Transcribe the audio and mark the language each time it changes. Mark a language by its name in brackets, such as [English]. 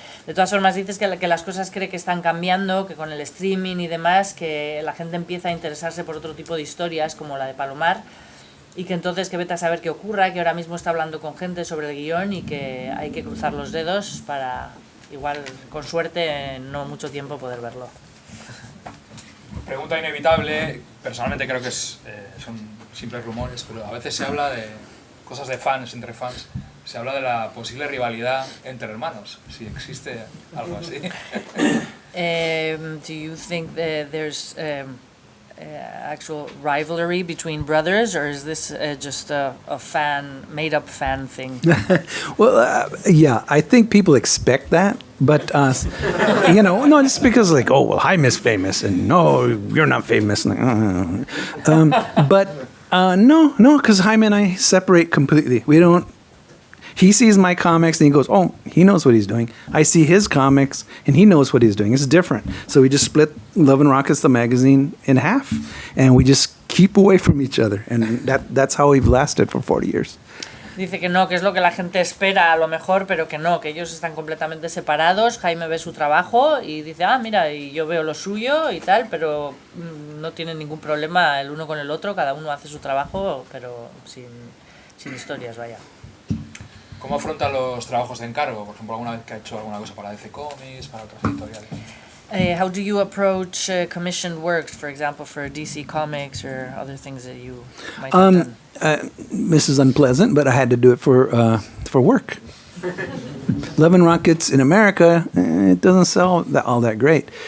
[Spanish] De todas formas dices que las cosas cree que están cambiando, que con el streaming y demás, que la gente empieza a interesarse por otro tipo de historias como la de Palomar, y que entonces que vete a saber qué ocurra, que ahora mismo está hablando con gente sobre el guión y que hay que cruzar los dedos para, igual, con suerte, en no mucho tiempo poder verlo. Pregunta inevitable, personalmente creo que son simples rumores, pero a veces se habla de cosas de fans, entre fans, se habla de la posible rivalidad entre hermanos, si existe algo así. [English] Do you think there's actual rivalry between brothers, or is this just a made-up fan thing? Well, yeah, I think people expect that, but no, just because like, oh, well, Jaime's famous, and no, you're not famous. But no, because Jaime and I separate completely. We don't. He sees my comics and he goes, oh, he knows what he's doing. I see his comics and he knows what he's doing. It's different. So we just split Love and Rockets, the magazine, in half, and we just keep away from each other. And that's how we've lasted for 40 years. [Spanish] Dice que no, que es lo que la gente espera a lo mejor, pero que no, que ellos están completamente separados. Jaime ve su trabajo y dice, mira, y yo veo lo suyo y tal, pero no tienen ningún problema el uno con el otro, cada uno hace su trabajo, pero sin historias, vaya. ¿Cómo afronta los trabajos de encargo? Por ejemplo, alguna vez que ha hecho alguna cosa para DC Comics, para otras editoriales. [English] How do you approach commissioned works, for example, for DC Comics or other things that you might have done? This is unpleasant, but I had to do it for work. Love and Rockets in America, it doesn't sell all that great.